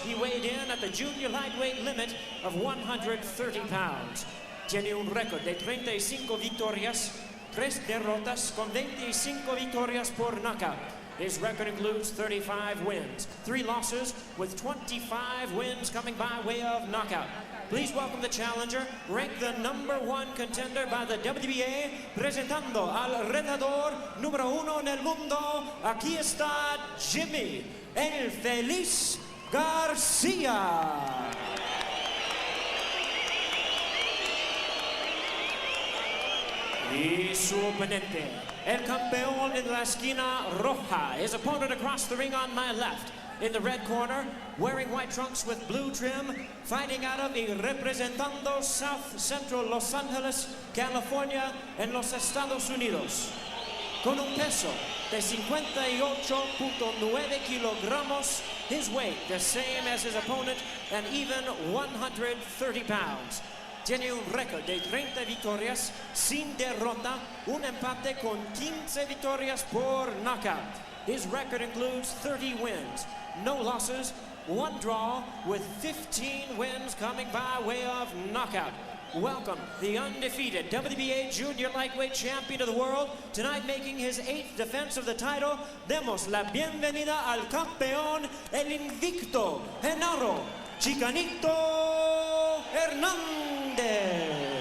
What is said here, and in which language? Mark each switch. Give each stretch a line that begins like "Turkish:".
English: He weighed in at the junior lightweight limit of 130 pounds.
Spanish: Tiene un récord de 35 victorias, 3 derrotas con 25 victorias por knockout.
English: His record includes 35 wins, 3 losses, with 25 wins coming by way of knockout. Please welcome the challenger, ranked the #1 contender by the WBA,
Spanish: presentando al retador número 1 en el mundo. Aquí está Jimmy, el Feliz Garcia. Y su oponente, el campeón en la esquina roja,
English: his opponent across the ring on my left. In the red corner, wearing white trunks with blue trim, fighting out of
Spanish: y representando
English: South Central Los Angeles, California,
Spanish: en los Estados Unidos. Con un peso de 58.9 kilogramos.
English: His weight, the same as his opponent, and even 130 pounds.
Spanish: Tiene un récord de 30 victorias sin derrota, un empate con 15 victorias por knockout.
English: His record includes 30 wins, no losses, 1 draw, with 15 wins coming by way of knockout. Welcome, the undefeated WBA Junior Lightweight Champion of the world, tonight making his 8th defense of the title.
Spanish: Demos la bienvenida al campeón, el invicto, Genaro, Chicanito Hernandez.